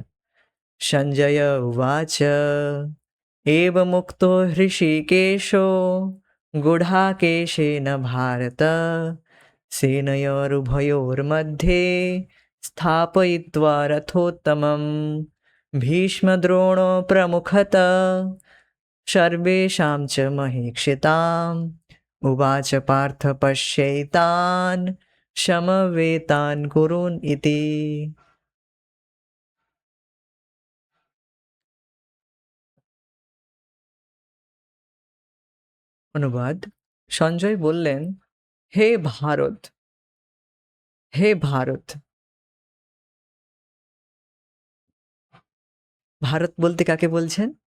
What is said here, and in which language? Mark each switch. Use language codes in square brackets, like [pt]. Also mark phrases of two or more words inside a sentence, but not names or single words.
[sa] सञ्जय उवाच एवमुक्तो हृषीकेशो गुडाकेशेन भारत सेनयोरुभयोर्मध्ये स्थापयित्वा रथोत्तमं भीष्मद्रोणो प्रमुखत सर्वेषां च महीक्षिताम् उवाच पार्थ पश्यैतान् समवेतान् कुरुन् इति। [bn] অনুবাদ। সঞ্জয় বললেন, হে ভারত, হে ভারত। ভারত বলতে কাকে বলছেন?